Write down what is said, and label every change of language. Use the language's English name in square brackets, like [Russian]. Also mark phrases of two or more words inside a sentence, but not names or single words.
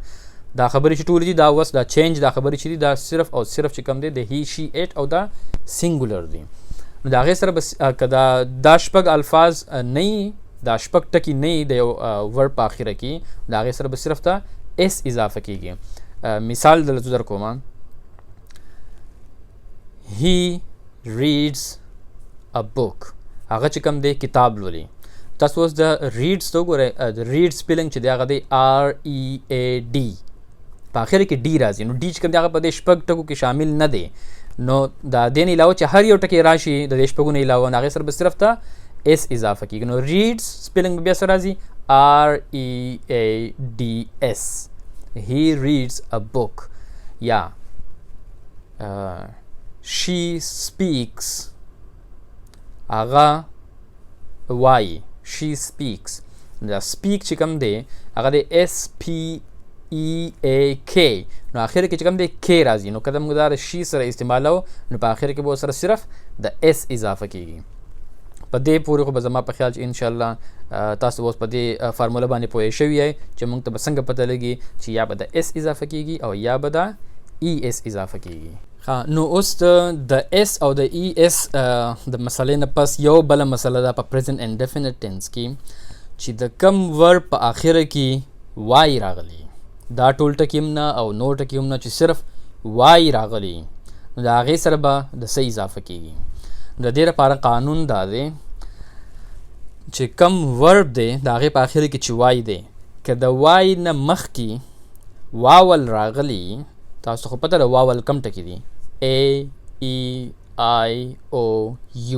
[Pashto] دا خبرې چې ټولې دي دا اوس دا چینج دا خبرې چې دي دا صرف او صرف چې کوم دی د [English] he she it [Pashto] او دا سینګولر دی. نو د هغې سره به که دا شپږ الفاظ نه وي، دا شپږ ټکي نه وي د یو ورب په اخره کې، د هغې سره به صرف ته اس اضافه کېږي. مثال دلته در کومه. [English] He reads a book. [Pashto] هغه چې کوم دی کتاب لولي. تاسو اوس د ریډز ته وګورئ. د ریډ سپیلنګ چې دی هغه دی READ. په اخر کې ډي راځي. نو ډي چې کوم دی هغه په دې شپږ ټکو کې شامل نه دی. نو دا دې نه علاوه چې هر یو ټکی راشي د دې شپږو نه علاوه، هغې سره به صرف ته اس اضافه کېږي. نو ریډز سپیلنګ به بیا سره راځي READS. [English] He reads a book. [Pashto] یا [English] she speaks. [Pashto] هغه وایي. [English] she speaks. [Pashto] دا speak چې کوم دی هغه دی SPEAK. نو آخر کې چې کوم دی K راځي. نو کله موږ دا شي سره استعمالو نو په آخر کې به سره صرف د S اضافه کېږي. په دې پورې خو به زما په خیال چې انشاءالله تاسو اوس په دې فارموله باندې پوه شوي یئ چې موږ ته به څنګه پته لګي چې یا به د S اضافه کېږي او یا به د ES اضافه کېږي. نو اوس د S او د ES د مسلې نه پس یو بله مسله ده په [English] present indefinite tense [Pashto] کې چې د کم ورب په آخره کې وای راغلی. دا ټول ټکي هم نه او نور ټکي هم نه، چې صرف وای راغلی، نو د هغې سره به د څه اضافه کېږي. د دې لپاره قانون دا دی چې کم ورب دی د هغې په آخر کې چې وای دی، که د وای نه مخکې واول راغلی، تاسو خو پته ده واول کم ټکي دي، [English] A-E-I-O-U.